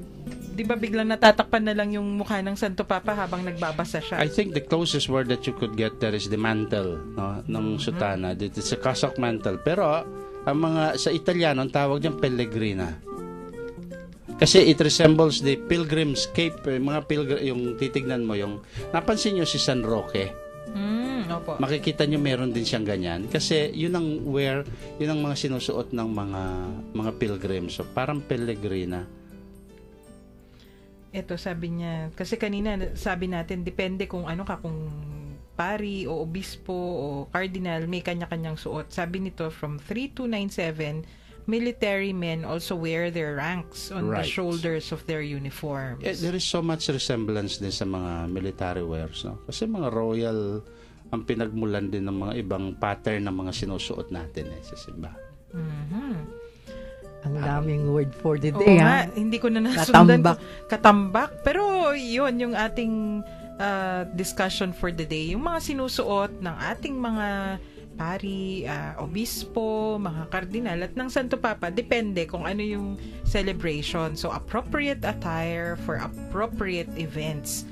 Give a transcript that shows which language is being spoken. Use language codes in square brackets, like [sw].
[tl] Di ba biglang natatakpan na lang yung mukha ng Santo Papa habang nagbabasa siya? [en] I think the closest word that you could get there is the mantle, no, [tl] ng sutana. [en] It's a cassock mantle. [tl] Pero ang mga sa Italiano ang tawag diyan pellegrina. Kasi [en] it resembles the pilgrim's cape, [tl] mga yung titignan mo yung napansin niyo si San Roque. Opo. Makikita niyo meron din siyang ganyan kasi yun ang mga sinusuot ng mga pilgrims. So parang pellegrina. Ito, sabi niya, kasi kanina sabi natin, depende kung kung pari o obispo o cardinal, may kanya-kanyang suot. Sabi nito, [en] from 3297, military men also wear their ranks on the shoulders of their uniforms. There is so much resemblance [tl] din sa mga [en] military wears, no? [tl] Kasi mga royal ang pinagmulan din ng mga ibang pattern ng mga sinusuot natin sa simbahan. Ang daming [en] word for the day, [tl] hindi ko na nasundan. Katambak. Pero yun, yung ating [en] discussion for the day. [tl] Yung mga sinusuot ng ating mga pari, obispo, mga kardinal, at ng Santo Papa, depende kung ano yung celebration. [en] So, appropriate attire for appropriate events.